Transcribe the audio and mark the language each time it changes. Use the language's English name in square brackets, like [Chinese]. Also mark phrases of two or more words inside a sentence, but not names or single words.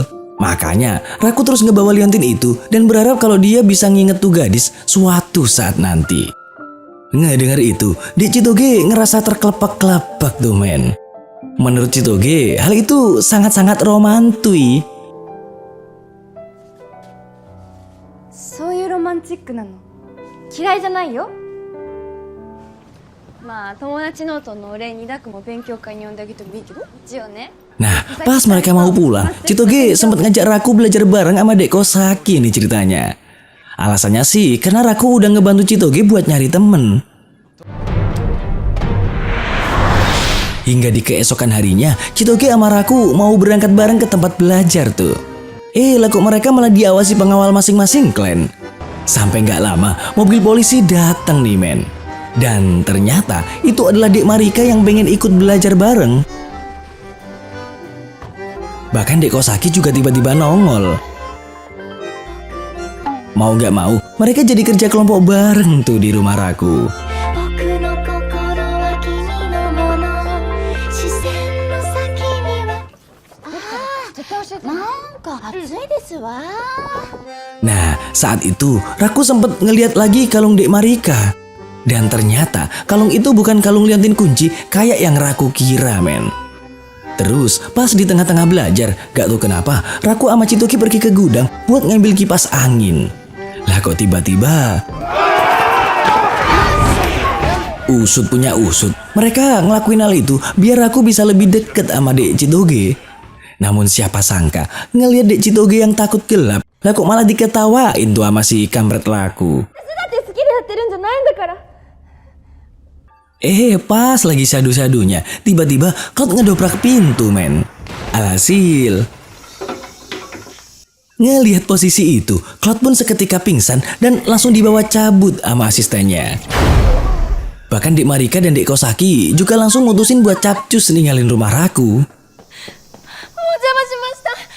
[Indonesian] Makanya Raku terus ngebawa liontin itu dan berharap kalau dia bisa nginget tuh gadis suatu saat nanti. Ngedenger itu, Dek Chitoge ngerasa terkelepak-kelepak tuh men. Menurut Chitoge, hal itu sangat-sangat romantis. [Japanese] そういうロマンチックなの嫌いじゃないよ。まあ友達ノートのお礼にダクも勉強会に呼んであげてもいいけど一応ね。 [Indonesian] Nah, pas mereka mau pulang, Chitoge sempat ngajak Raku belajar bareng sama Dek Kosaki nih ceritanya. Alasannya sih karena Raku udah ngebantu Chitoge buat nyari temen. Hingga di keesokan harinya, Chitoge sama Raku mau berangkat bareng ke tempat belajar tuh. Lah kok mereka malah diawasi pengawal masing-masing klan. Sampai gak lama, mobil polisi datang nih men. Dan ternyata itu adalah Dek Marika yang pengen ikut belajar bareng. Bahkan Dek Kosaki juga tiba-tiba nongol. Mau gak mau, mereka jadi kerja kelompok bareng tuh di rumah Raku. [Japanese] なんか暑いですわ。 [Indonesian] Nah, saat itu Raku sempat ngeliat lagi kalung Dek Marika. Dan ternyata kalung itu bukan kalung liontin kunci kayak yang Raku kira men. Terus pas di tengah-tengah belajar, gak tahu kenapa Raku sama Chitoge pergi ke gudang buat ngambil kipas angin. Lah kok tiba-tiba usut punya usut, mereka ngelakuin hal itu biar Raku bisa lebih deket sama Dek Chitoge. Namun siapa sangka ngelihat Dek Chitoge yang takut gelap, lah kok malah diketawain tuh sama si kampret Raku. [Japanese] だって好きでやってるんじゃないんだから。 [Indonesian] Pas lagi sadu-sadunya, tiba-tiba Cloud ngedobrak pintu men. Alhasil ngelihat posisi itu, Cloud pun seketika pingsan dan langsung dibawa cabut sama asistennya. Bahkan Dek Marika dan Dek Kosaki juga langsung mutusin buat capcus ninggalin rumah Raku. [Japanese] お邪魔しました。